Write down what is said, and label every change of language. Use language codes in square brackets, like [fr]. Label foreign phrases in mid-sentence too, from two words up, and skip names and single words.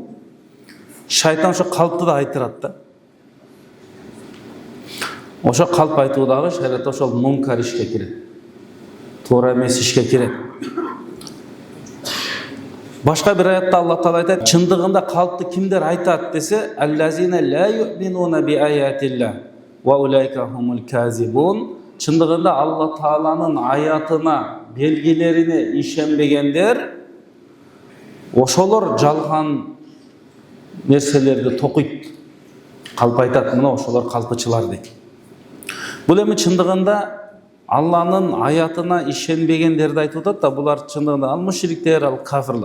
[ky] Шайтан ошо калпты да айтырат да. Ошо калп айтуудагы шариатта ошол мункар ишке кирет. Туура эмес ишке кирет. Башка бир аятта Алла Таала айтат: чындыгында калпты кимдер айтат десе, [ar] الذين لا يؤمنون بآيات الله وأولئك هم الكاذبون. [ky] Чындыгында Алла Тааланын аятына, белгилерине ишенбегендер, ошолор жалган нерселерди токуйт. Калп айтат, мына ошолор калпычылар дейт. Бул эми чындыгында Алланын аятына ишенбегендерди айтып атат да, булар чындыгында ал мушриктер, ал кафирлар.